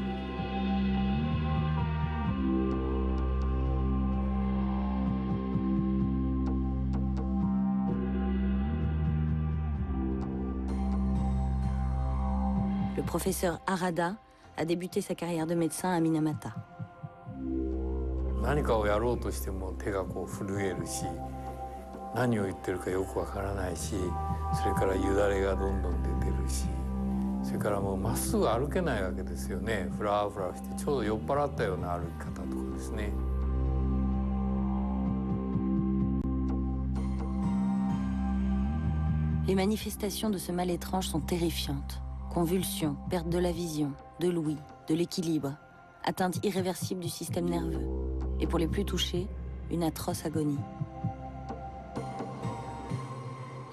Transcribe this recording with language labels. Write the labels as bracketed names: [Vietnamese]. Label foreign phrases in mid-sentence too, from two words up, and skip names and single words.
[French] Le professeur Harada a débuté sa carrière de médecin à Minamata. [Japanese] 何かをやろうとしても手がこう震えるし、何を言ってるかよくわからないし、それからよだれがどんどん出てるし、それからもうまっすぐ歩けないわけですよね。フラフラしてちょうど酔っ払ったような歩き方とかですね。 [French] Les manifestations de ce mal étrange sont terrifiantes. Convulsions, perte de la vision, de l'ouïe, de l'équilibre, atteinte irréversible du système nerveux. Et pour les plus touchés, une atroce agonie.